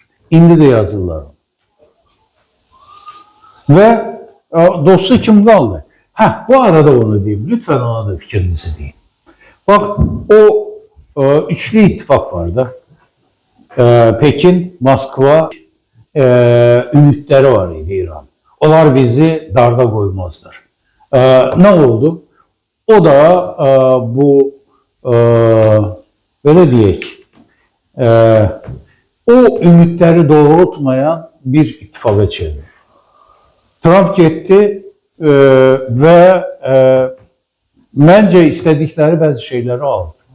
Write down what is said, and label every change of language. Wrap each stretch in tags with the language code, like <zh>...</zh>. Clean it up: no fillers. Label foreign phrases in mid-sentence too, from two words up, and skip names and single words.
<az>İndi də yazırlar. Və dostu kim qaldı? Bu arada onu deyim. Lütfen ona da fikrinizi deyin. Bax, o üçlü ittifak var da. Pekin, Moskva ümidləri var idi İran.</az> <tr>Onlar bizi darda koymazlar. Ne oldu?</tr> <az>O da bu</az> <tr>böyle diyek</tr> <az>o ümidləri doğrultmayan bir ittifaka çevirdi.</az> <tr>Trump gitti ve bence istedikleri bəzi şeyleri aldı.</tr>